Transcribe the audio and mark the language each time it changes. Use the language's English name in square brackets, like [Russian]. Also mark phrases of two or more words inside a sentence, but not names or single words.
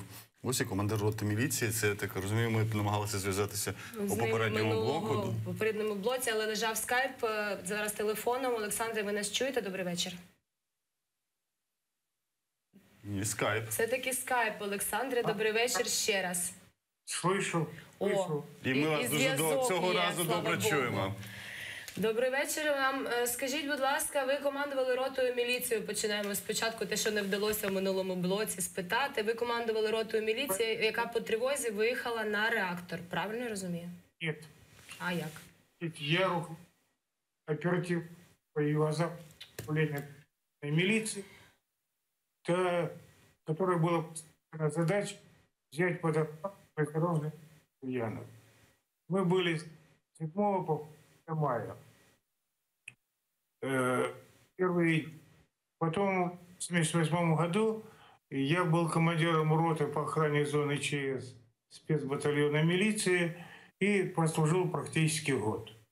[Ukrainian] Ось і командир роти міліції, це, так розумію, ми намагалися зв'язатися у попередньому блоку. У попередньому блоці, але лежав скайп зараз телефоном. Олександре, ви нас чуєте? Добрий вечір. Ні, скайп. Це таки скайп, Олександре. Добрий вечір ще раз. [Russian] Слышу, слышу. [Ukrainian] І ми вас дуже зв'язок цього є, разу слава добре Богу. чуємо. Добрий вечір вам. Скажіть, будь ласка, ви командували ротою міліції. Починаємо спочатку те, що не вдалося в минулому блоці спитати. Ви командували ротою міліції, яка по тривозі виїхала на реактор. Правильно я розумію? [Russian] Нет. [Ukrainian] А як? [Russian] Я оператив по управления милиции, которая была задача взять под осторожных Ульянов. Мы были с 7 по 5 мая. Потом в 1978 году я был командиром роты по охране зоны ЧС спецбатальона милиции и прослужил практически год.